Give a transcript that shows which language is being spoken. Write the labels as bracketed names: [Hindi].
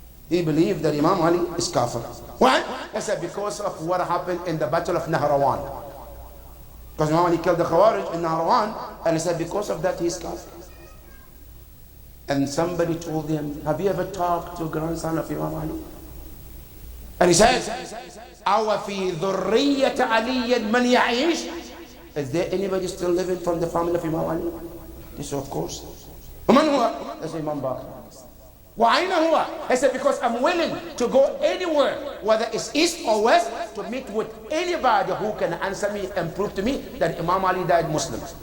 [English] He believed that Imam Ali is kafir. Why? He said because of what happened in the battle of Nahrawan. Because Imam Ali killed the Khawarij in Nahrawan, and he said because of that he is kafir. And somebody told him, have you ever talked to a grandson of Imam Ali? And he said, [Arabic] أَوَ فِي ذُرِّيَّةَ عَلِيٍّ مَنْ يَعِيشُ? [English] Is there anybody still living from the family of Imam Ali? He said, of course. [Arabic] وَمَنْ هُوَ? [English] He said, Imam Bakr. [Arabic] وَأَيْنَ هُوَ? [English] He said, because I'm willing to go anywhere, whether it's east or west, to meet with anybody who can answer me and prove to me that Imam Ali died Muslim.